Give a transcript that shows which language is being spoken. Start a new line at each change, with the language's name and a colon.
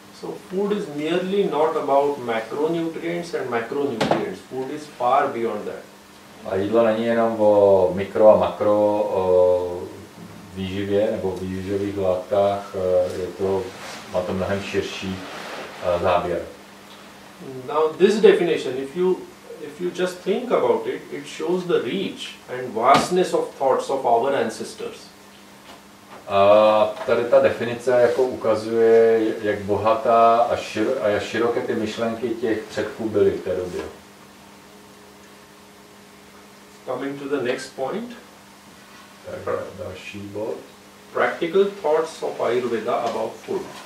English: So food is merely not about macronutrients and macronutrients. Food is far beyond that.
Czech: A jídlo není jenom o mikro a makro výživě nebo výživových látkách, má to mnohem širší záběr.
English: Now this definition, if you just think about it, it shows the reach and vastness of thoughts of our ancestors.
Czech: A tady ta definice jako ukazuje, jak bohatá a jak široké ty myšlenky těch předků byly v té době.
English: Coming to the next point.
Czech: Tak další bod.
English: Practical thoughts of Ayurveda about food.